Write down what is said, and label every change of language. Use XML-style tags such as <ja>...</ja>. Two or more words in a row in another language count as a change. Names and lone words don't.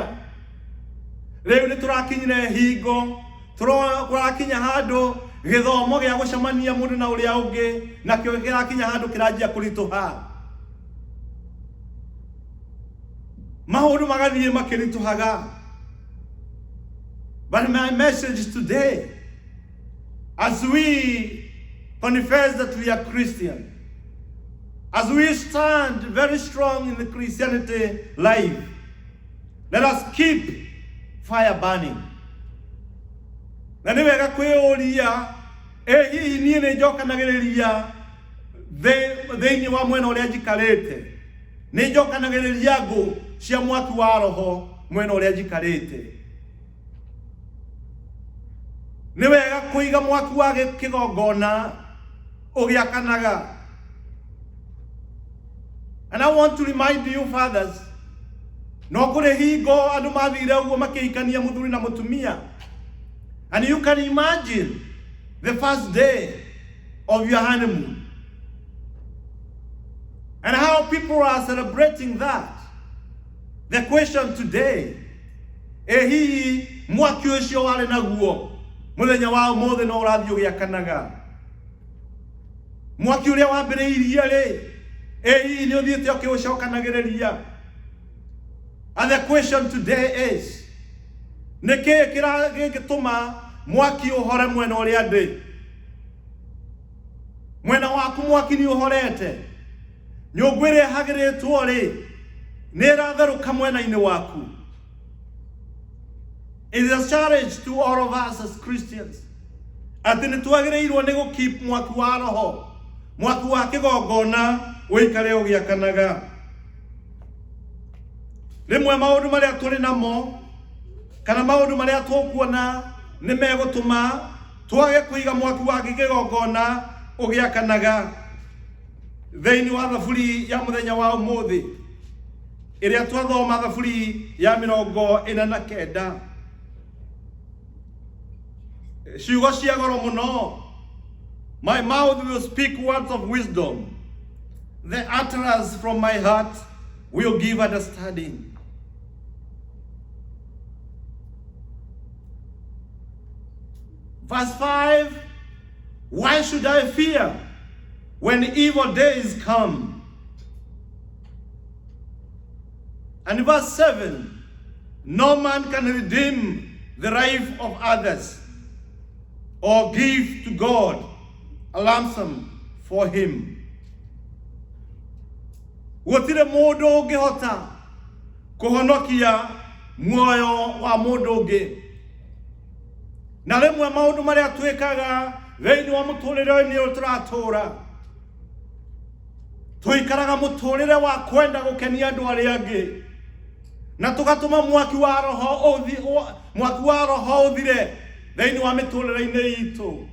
<ki>Rĩu nĩ tũrakinyire hingo, tũrakinya handũ gĩthomo gĩa gũcemania mũndũ na ũrĩa ũngĩ nakĩo kĩrakinya handũ kĩranjia kũritũha. Maũndũ magathiĩ makĩritũhaga.</ki> <en>But my message today, as we confess that we are Christian, as we stand very strong in the Christianity life, let us keep fire burning.</en> <ki>Na nĩ wega kwĩyũria, hihi niĩ nĩ njokanagĩrĩria thĩinĩ wa mwena ũrĩa njikarĩte? Nĩ njokanagĩrĩria ngũ cia mwaki wa roho mwena ũrĩa njikarĩte? Nĩ wega kũiga mwaki wa kĩgongona ũgĩakanaga.</ki> <en>And I want to remind you, fathers,</en> <ki>no kũrĩ hingo andũ mathire ũguo makĩhikania mũthuri na mũtumia.</ki> <en>And you can imagine the first day of your honeymoon and how people are celebrating that. The question today,</en> <ki>hihi mwaki ũcio warĩ naguo mũthenya wa ũmũthĩ no ũrathiĩ ũgĩakanaga? Mwaki ũrĩa wambĩrĩirie rĩ, hihi nĩ ũthiĩte ũkĩũcokanagĩrĩria?</ki> <en>And the question today is,</en> <ki>nĩkĩ kĩngĩtũma mwaki ũhore mwena ũrĩa ndĩ? Mwena waku mwaki nĩ ũhorete? Nyũngũ ĩrĩa ĩhagĩrĩtwo rĩ, nĩ ĩratherũka mwena-inĩ waku?</ki> <en>It is a challenge to all of us as Christians,</en> <ki>atĩ nĩ twagĩrĩirwo nĩ gũ-keep mwaki wa roho, mwaki wa kĩgongona ũikare ũgĩakanaga. Rĩmwe maũndũ marĩa tũrĩ namo kana maũndũ marĩa tũkuona nĩ megũtũma twage kũiga mwaki wa kĩgongona ũgĩakanaga. Thĩinĩ wa thaburi ya mũthenya wa ũmũthĩ ĩrĩa twathoma, thaburi ya 49, ciugo cia goro mũno.</ki> <en>My mouth will speak words of wisdom, the utterance from my heart will give understanding. Verse 5, why should I fear when evil days come? And verse 7, no man can redeem the life of others or give to God a ransom for him.</en> <ki>Gutire mundu ungihota kuhonokia muoyo wa mundu ungi. Na rimwe maundu maria twikaga thiini wa muturire-ini uyu turatura, tuikaraga muturire wa kwenda gukenia andu aria angi, na tugatuma mwaki wa roho uthire thiini wa miturire-ini itu.</ki>